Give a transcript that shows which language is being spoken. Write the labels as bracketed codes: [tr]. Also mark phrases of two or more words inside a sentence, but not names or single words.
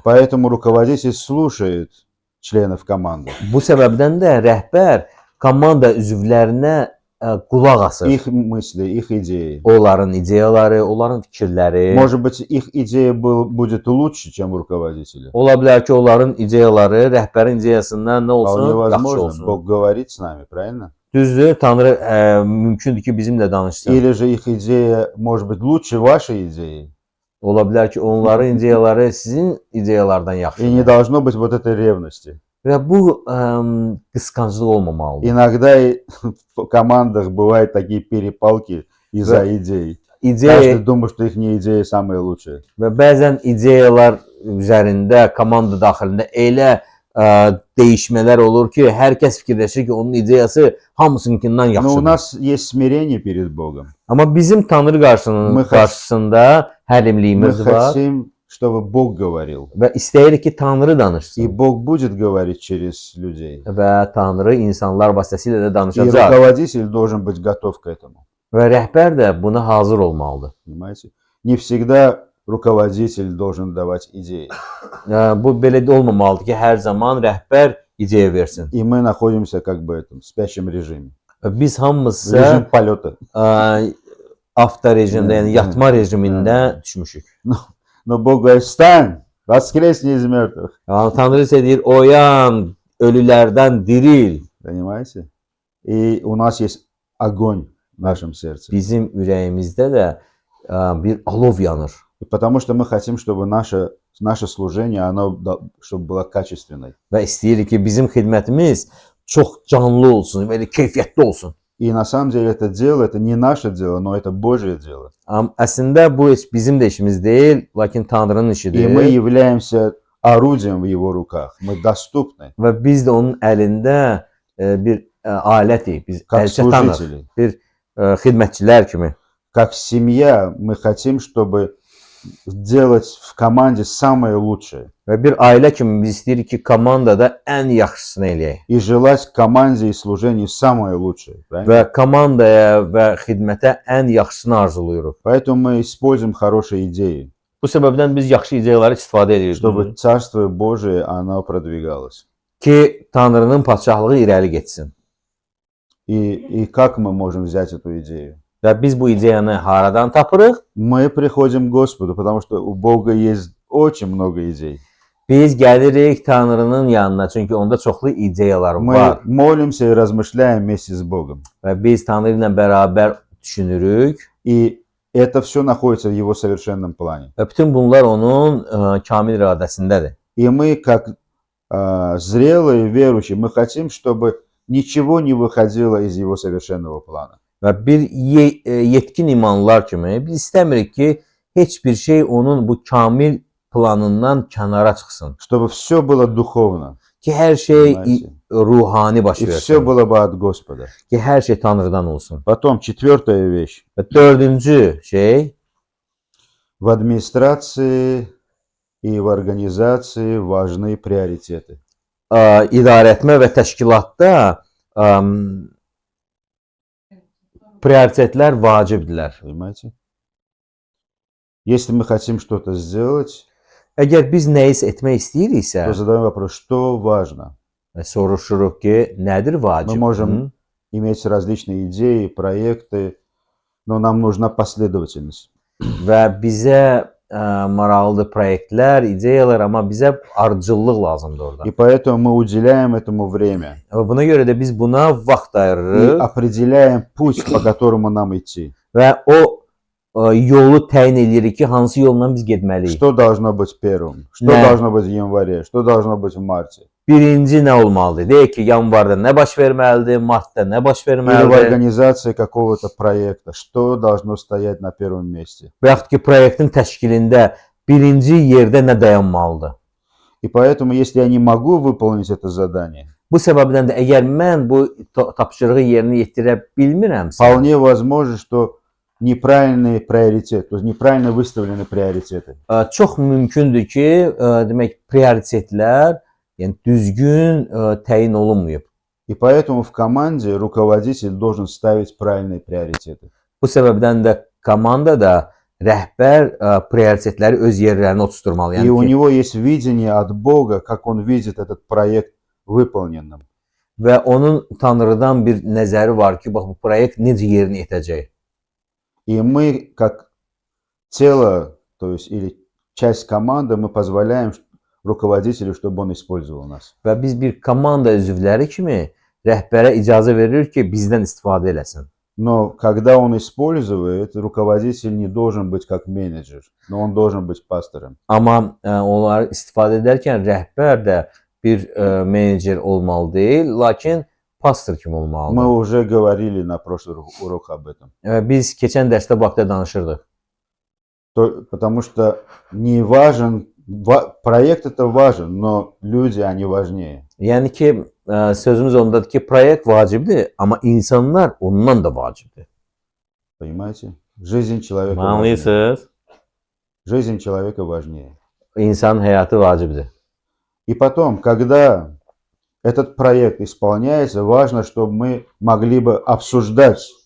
[ru] Поэтому руководитель слушает членов команды. [az] Bu səbəbdən də rəhbər komanda üzvlərinə qulaq asır. [ru] Их мысли, их идеи. [az] Onların ideyaları, onların fikirləri. [ru] Может быть, их идея будет лучше, чем у ruководителя. [az] Ola bilər ki, onların ideyaları rəhbərin ideyasından nə [ru] Вполне [az] olsun, yaxşı [ru] возможно. [az] olsun. [ru] Бог говорит с нами, правильно? [az] Düzdür, Tanrı mümkündür ki, bizimlə danışsın. [ru] Или же их идея может быть lучше вашей идеи. [az] Ola bilər ki, onların ideyaları sizin ideyalardan [ru] И не [az] yaxşıdır. [ru] должно быть вот этой revности. [az] Və bu qısqanclıq olmamalıdır. [ru] Иногда в командах бывают такие перепалки из-за идей. [az] İdeya [ru] Каждый думает, что их идея самая лучшая. [az] və bəzən ideyalar üzərində, komanda daxilində elə değişmələr olur ki, hər kəs fikirləşir ki, onun ideyası hamısınınkindən [ru] Но у [az] yaxşıdır. [ru] нас есть смирение перед Богом. [az] Amma bizim Tanrı qarşısında [ru] Мы [az] həlimliyimiz var [ru] хотим, чтобы Бог говорил. [az] və istəyirik ki, Tanrı [ru] И [az] danışsın. [ru] Бог будет говорить через людей. [az] Və Tanrı insanlar vasitəsilə də [ru] И [az] danışacaq. [ru] руководитель должен быть готов к этому. [az] Və rəhbər də buna hazır olmalıdır. [ru] Понимаете? Не всегда ruководитель должен давать идеи. [az] Bu belə də olmamalıdır ki, hər zaman rəhbər ideya versin. [ru] И мы находимся как бы в спящем режиме. [az] Biz hamımız [ru] Режим полета. [az] avto rejimdə, yəni yatma rejimində düşmüşük. [ru] Но Бог говорит, встань, воскресни из мертвых. [az] Yəni Tanrı isə deyir, oyan, ölülərdən diril. [ru] Понимаете? И у нас есть огонь в нашем сердце. [az] Bizim ürəyimizdə də bir alov yanır. [ru] И потому что мы хотим, чтобы наше служение, чтобы было качественной. [az] Və istəyirik ki, bizim xidmətimiz çox canlı olsun, belə keyfiyyətli olsun. [ru] И на самом деле это дело, это не наше дело, но это Божье дело. [az] Əslində bu heç bizim də işimiz deyil, lakin Tanrının [ru] И [az] işidir. [ru] мы являемся орудием в Его руках. Мы доступны, [az] Və biz də onun əlində bir alətik, biz [ru] как [az] əlçatanıq, [ru] служители. [az] bir xidmətçilər kimi. [ru] Как семья мы хотим, чтобы сделать в команде самое лучшее. [az] Və bir ailə kimi biz istəyirik ki, komandada ən yaxşısını eləyək. [ru] И желать команде и служению самое лучшее. Правильно? [az] Və komandaya və xidmətə ən yaxşısını arzuluyuruq. [ru] Поэтому мы используем хорошие идеи, [az] Bu səbəbdən biz yaxşı ideyaları istifadə edirik [ru] чтобы Царство Божие, оно продвигалось. [az] ki, Tanrının padşahlığı irəli getsin. [ru] И как мы можем взять эту идею? [az] Və biz bu ideyanı haradan tapırıq? [ru] Мы приходим к Господу, потому что у Бога есть очень много idей. [az] Biz gəlirik Tanrının yanına, çünki onda çoxlu ideyalar [ru] Мы [az] var. [ru] молимся и размышляем вместе с Богом. [az] Və biz Tanrı ilə bərabər düşünürük. [ru] И это все находится в Его совершенном плане. [az] Və bütün bunlar onun kamil iradəsindədir. [ru] И мы, как зрелые верующие, мы хотим, чтобы ничего не выходило из Его совершенного плана. [az] Və bir yetkin imanlar kimi biz istəmirik ki, heç bir şey onun bu kamil planından kənara çıxsın. [ru] Чтобы все было dуховно. [az] Ki hər şey [ru] Понимаете? [az] ruhani baş [ru] И все [az] versin. [ru] было бы от Господа. [az] Ki hər şey Tanrıdan olsun. [ru] Потом, четвертая вещь. [az] Və dördüncü şey, [ru] В администрации И в организации важны приоритеты. İdarəetmə və təşkilatda prioritetlər vacibdirlər. Понимаете? Если мы хотим что-то сделать, [az] Əgər biz nəyisə etmək istəyiriksə, [ru] то задаем вопрос, что важно. [az] soruşuruq ki, nədir [ru] Мы [az] vacib? [ru] можем иметь различные идеи, проекты, но нам нужна последовательность. [az] Və bizə maraqlıdır proyektlər, ideyalar, amma bizə ardıcıllıq lazımdır orada. [ru] И поэтому мы уделяем этому время [az] Buna görə də biz buna vaxt [ru] и [az] ayırırıq [ru] определяем путь, по которому нам идти. [az] və o yolu təyin edirik ki, hansı yolla biz getməliyik. [ru] Что должно быть первым, что Да. должно быть в январе, что должно быть в марте. [az] Birinci nə olmalıdır? Deyək ki, yanvarda nə baş verməlidir, martda nə baş [ru] Или в [az] verməlidir? [ru] организации какого-то проекта, что должно стоять на первом месте. [az] Və yaxud ki, proyektin təşkilində birinci yerdə nə dayanmalıdır? [ru] И поэтому, если я не могу выполнить это задание, [az] Bu səbəbdən də əgər mən bu tapşırığı yerinə yetirə bilmirəmsə, [ru] вполне возможно, что неправильный приоритет, то есть неправильно выставлены приоритеты. [az] çox mümkündür ki, demək prioritetlər, yəni düzgün təyin olunmayıb. [ru] И поэтому в команде руководитель должен ставить правильные приоритеты. [az] Bu səbəbdən də komandada rəhbər prioritetləri öz yerlərinə oturtmalı. [ru] И у [az] Yəni ki, [ru] него есть видение от Бога, как он видит этот проект выполненным. [az] və onun Tanrıdan bir nəzəri var ki, bax bu proyekt necə yerinə yetəcək. [ru] И мы, как тело, то есть или часть команды, мы позволяем руководителю, чтобы он использовал нас. [az] Və biz bir komanda üzvləri kimi rəhbərə icazə veririk ki, bizdən istifadə eləsin. [ru] Но когда он использует, ruководитель не должен быть как менеджер, но он должен быть пастором. [az] Amma onları istifadə edərkən rəhbər də bir menecer olmalı deyil, lakin pastor kimi [ru] Мы [az] olmalıdır. [ru] уже говорили на прошлый урок об этом. [az] Biz keçən dərsdə bu haqda danışırdıq. [ru] Потому что не важен, проект это важен, но люди, они важнее. [az] Yəni ki, sözümüz ondadır ki, proyekt vacibdir, amma insanlar ondan da vacibdir. [ru] Понимаете? Жизнь человека важнее. [az] Anlayırsınız? [ru] Жизнь человека важнее. [az] İnsanın həyatı vacibdir. [ru] И потом, когда этот проект исполняется, важно, чтобы мы могли бы обсуждать.